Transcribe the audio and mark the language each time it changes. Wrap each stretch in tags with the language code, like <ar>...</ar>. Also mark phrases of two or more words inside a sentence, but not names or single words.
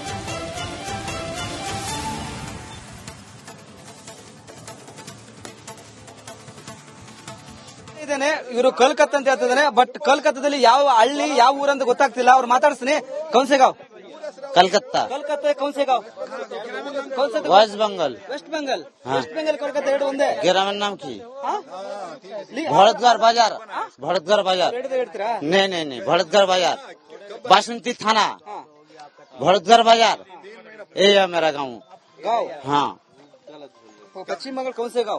<kn>ಇವರು ಕಲ್ಕತ್ತಾ ಅಂತ ಹೇಳ್ತಿದ್ದಾನೆ. ಬಟ್ ಕಲ್ಕತ್ತಾದಲ್ಲಿ ಯಾವ ಹಳ್ಳಿ ಯಾವ ಊರಂತ ಗೊತ್ತಾಗ್ತಿಲ್ಲ. ಅವ್ರು ಮಾತಾಡಿಸ್ತೀನಿ. ಕೌನ್ಸೆಗಾಂವ್, कलकत्ता, ಕಲ್ಕತ್ತಾ, ಕೌನ್ಸೆಗಾಂವ್, वेस्ट बंगाल, ವೆಸ್ಟ್ ಬೆಂಗಾಲ್, ವೆಸ್ಟ್ ಬೆಂಗಾಲ್, ಕೋಲ್ಕತ್ತಾ ಎರಡು ಒಂದೇ.</kn> <hi>गिरावन नाम की भरतगढ़ बाजार, भरतगढ़ बाजार,</hi> <kn>ಹೇಳ್ತೀರಾ?</kn> <hi>नहीं भरतगढ़ बाजार, बासंती थाना, भरतगढ़ बाजार, ये है मेरा गाँव। गाँव, हाँ, पश्चिम बंगाल, कौनसेगांव,</hi>